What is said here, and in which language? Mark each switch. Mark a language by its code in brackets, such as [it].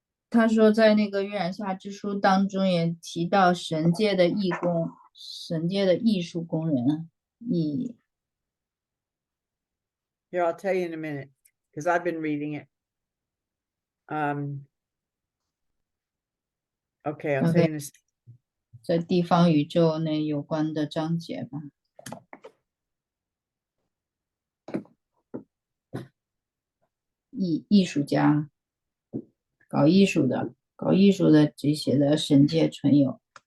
[zh] 他说在那个月染下之书当中也提到神界的义工，神界的艺术工人。 [en] Here, I'll tell you in a minute, because I've been reading it. Okay, I'll tell you in a second. [zh] 在地方宇宙内有关的章节吧。艺术家，搞艺术的这些的神界存有。